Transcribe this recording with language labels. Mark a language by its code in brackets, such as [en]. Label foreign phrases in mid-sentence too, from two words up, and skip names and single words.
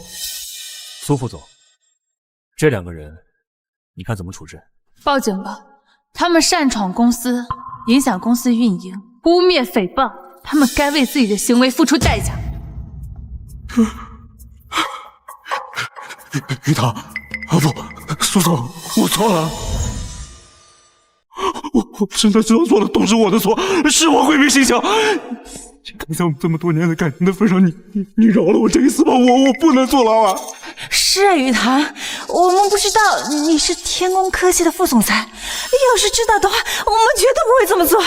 [zh] 蘇副總，這兩個人，你看怎麼處置？報警吧，他們擅闖公司，影響公司運營，污衊誹謗，他們該為自己的行為付出代價。玉堂，不，蘇總，我錯了，我真的知道錯了，都是我的錯，是我鬼迷心竅。看在我們這麼多年的感情的份上，你饒了我這一次吧，我不能坐牢啊！是啊，玉堂，我們不知道你是天空科技的副總裁，要是知道的話，我們絕對不會這麼做。